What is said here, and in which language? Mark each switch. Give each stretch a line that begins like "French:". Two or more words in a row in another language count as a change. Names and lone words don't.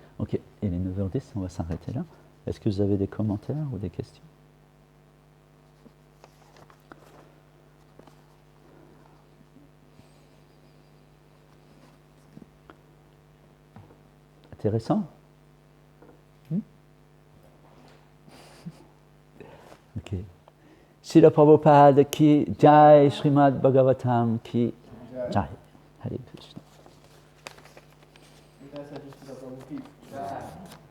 French: Ok, et les 9h10, on va s'arrêter là. Est-ce que vous avez des commentaires ou des questions? Intéressant? Ok.
Hindi: श्रील प्रभुपाद की जय, श्रीमद् भागवतम् की जय.
Sanskrit: हरे कृष्ण.